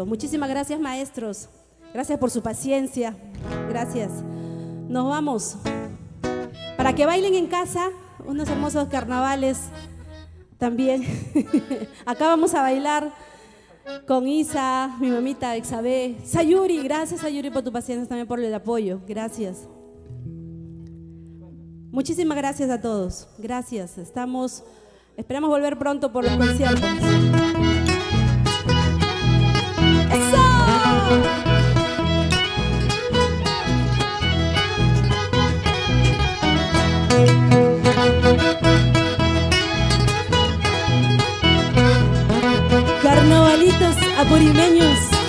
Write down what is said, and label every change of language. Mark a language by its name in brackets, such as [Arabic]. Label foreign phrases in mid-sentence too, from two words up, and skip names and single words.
[Spanish] Muchísimas gracias, maestros. Gracias por su paciencia. Gracias. Nos vamos. Para que bailen en casa unos hermosos carnavales también. Acá vamos a bailar con Isa, mi mamita Exabé. Sayuri, gracias Sayuri por tu paciencia, también por el apoyo. Gracias. Muchísimas gracias a todos. Gracias. Esperamos volver pronto por los conciertos. ¡Eso! Carnavalitos apurimeños.